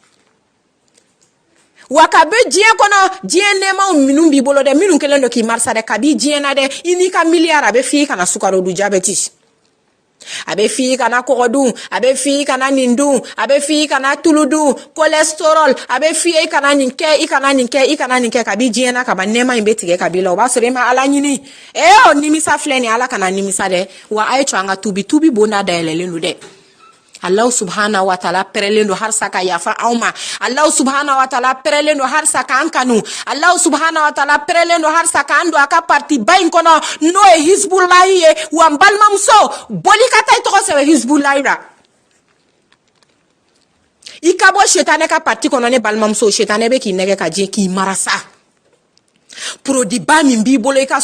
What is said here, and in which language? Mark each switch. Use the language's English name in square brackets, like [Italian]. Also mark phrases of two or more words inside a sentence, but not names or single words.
[Bambara] wa ka bɛ diɲɛ kɔnɔ diɲɛ nɛɛmaw minnu b'i bolo dɛ minnu kɛlen don k'i marisa dɛ kabi diɲɛ na dɛ i n'i ka miliyari a bɛ f'i kana sukaro dun jabɛti a bɛ f'i kana kɔgɔ dun a bɛ f'i kana nin dun a bɛ f'i kana tulu dun cholesterol a bɛ f'i ye i kana nin kɛ i kana nin kɛ i kana nin kɛ kabi diɲɛ na kaban nɛɛma in bɛ tigɛ kabi la o b'a sɔrɔ i ma ala ɲini o nimisa filɛ nin ala kana nimisa dɛ wa a ye cɔ an ka tubi bonda dayɛlɛlen don dɛ Allah [Arabic] سبحانه وتعالى [Bambara] pɛrɛlen don harisa ka yafa anw ma Allah [Arabic] سبحانه وتعالى [Bambara] pɛrɛlen don harisa k'an kanu Allah [Arabic] سبحانه وتعالى [Bambara] pɛrɛlen don harisa k'an don a ka parti ba in kɔnɔ n'o ye Hizbulahi ye wa n balimamuso boli ka taa i tɔgɔ sɛbɛn Hizbulahi la i ka bɔ setanɛ ka parti kɔnɔ ne balimamuso setanɛ bɛ k'i nɛgɛ ka diɲɛ k'i marasa produit ba min b'i bolo i ka